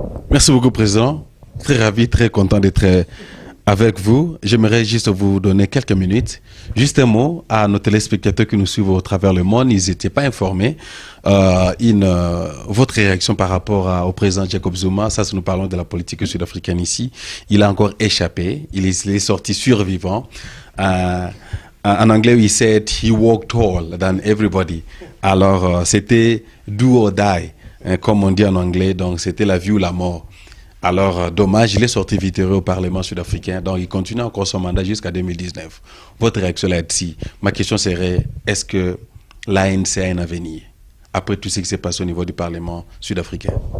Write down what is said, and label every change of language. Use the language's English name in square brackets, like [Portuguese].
[French] Merci beaucoup, Président. Très ravi, très content d'être avec vous. J'aimerais juste vous donner quelques minutes. Juste un mot à nos téléspectateurs qui nous suivent au travers le monde. Ils n'étaient pas informés. Votre réaction par rapport au président Jacob Zuma, ça, nous parlons de la politique sud-africaine ici. Il a encore échappé. Il est sorti survivant. En anglais, il [English] said he walked tall than everybody. [French] Alors, c'était [English] do or die, [French] comme on dit en anglais. Donc, c'était la vie ou la mort. Alors, dommage, il est sorti vitéreux au Parlement sud-africain. Donc, il continue encore son mandat jusqu'à 2019. Votre réaction là-dessus? Ma question serait, est-ce que l'ANC a un avenir après tout ce qui s'est passé au niveau du Parlement sud-africain?